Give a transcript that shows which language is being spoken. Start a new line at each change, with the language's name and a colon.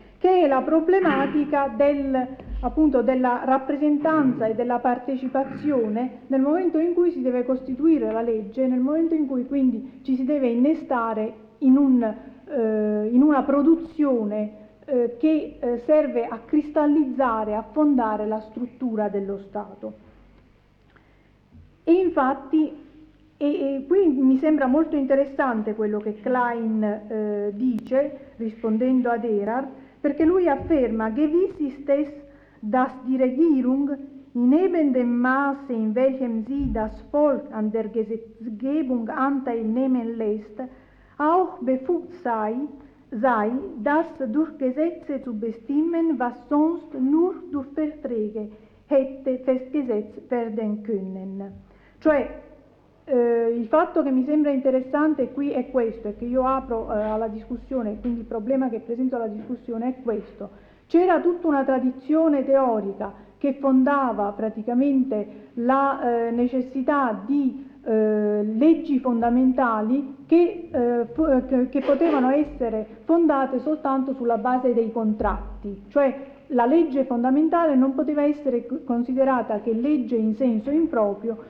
Italian: che è la problematica della rappresentanza e della partecipazione nel momento in cui si deve costituire la legge, nel momento in cui quindi ci si deve innestare in una produzione che serve a cristallizzare, a fondare la struttura dello Stato. E infatti, e qui mi sembra molto interessante quello che Klein dice, rispondendo ad Erhard, perché lui afferma
German: «Gewiss ist es, dass die Regierung in eben dem Maße in welchem sie das Volk an der Gesetzgebung anteilnehmen lässt, auch befugt sei, das durch Gesetze zu bestimmen, was sonst nur durch Verträge hätte festgesetzt werden können».
Italian: Cioè, il fatto che mi sembra interessante qui è questo, e che io apro alla discussione, quindi il problema che presento alla discussione è questo. C'era tutta una tradizione teorica che fondava praticamente la necessità di leggi fondamentali che potevano essere fondate soltanto sulla base dei contratti, cioè la legge fondamentale non poteva essere considerata che legge in senso improprio,